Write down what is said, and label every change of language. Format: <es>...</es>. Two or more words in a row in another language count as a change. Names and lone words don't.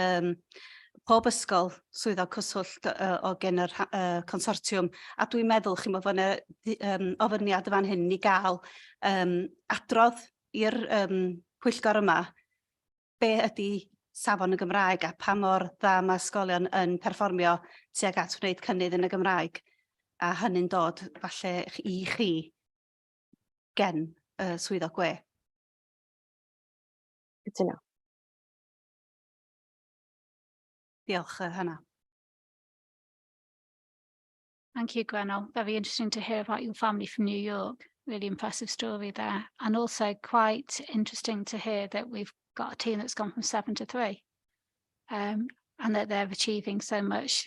<cy>Mae gan pob ysgol swyddog cyswllt o gen yr consortiwm, a dwi'n meddwl chi'n bod fyna ofyniad fan hyn i gael adrodd i'r pwyllgor yma, be ydy safon y Gymraeg a pa mor dda mae ysgolion yn perfformio tuag at wneud cynnydd yn y Gymraeg, a hynny'n dod falle i chi gen swyddog gwe. Cytuno. Diolch, Hannah.</cy> <en>Thank you, Gwenol. Very interesting to hear about your family from New York. Really impressive story there. And also quite interesting to hear that we've got a team that's gone from 7 to 3. And that they're achieving so much.</en>